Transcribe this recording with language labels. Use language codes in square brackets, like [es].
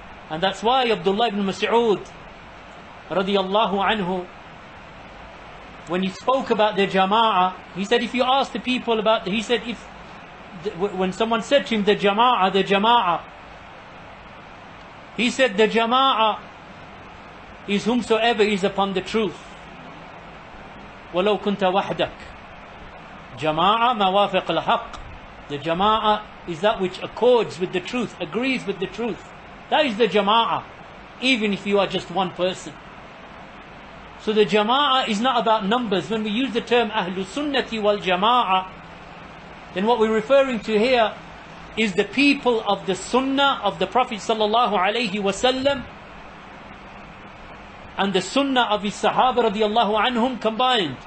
[en] And that's why Abdullah ibn Mas'ud radiyallahu anhu, when he spoke about the Jama'ah, he said, if you ask the people about, he said, when someone said to him, the Jama'ah, he said, the Jama'ah is whomsoever is upon the truth. [ar] وَلَوْ كُنْتَ وَحْدَكَ. Jama'ah مَوَافِقَ الْحَقِّ. [en] The Jama'ah is that which accords with the truth, agrees with the truth. That is the Jama'ah, even if you are just one person. So the Jama'ah is not about numbers. When we use the term Ahlul Sunnati wal Jama'ah, then what we're referring to here is the people of the Sunnah of the Prophet sallallahu alaihi wasallam and the Sunnah of his Sahaba radiyallahu anhum combined.